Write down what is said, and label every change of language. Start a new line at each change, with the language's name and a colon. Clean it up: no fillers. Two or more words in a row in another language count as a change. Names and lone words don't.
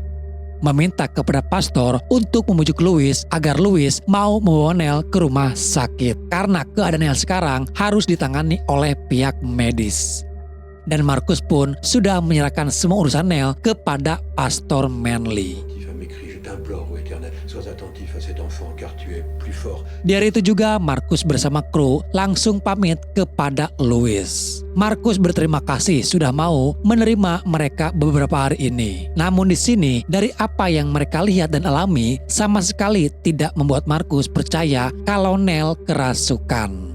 Indonesian: Meminta kepada pastor untuk membujuk Louis agar Louis mau membawa Neil ke rumah sakit. Karena keadaan Neil sekarang harus ditangani oleh pihak medis. Dan Markus pun sudah menyerahkan semua urusan Neil kepada Pastor Manley.
French: t'implore, ô Éternel, sois attentif à cet enfant, car tu es plus fort.
Indonesian: Di hari itu juga Markus bersama kru langsung pamit kepada Louis. Markus berterima kasih sudah mau menerima mereka beberapa hari ini. Namun di sini dari apa yang mereka lihat dan alami sama sekali tidak membuat Markus percaya kalau Nell kerasukan.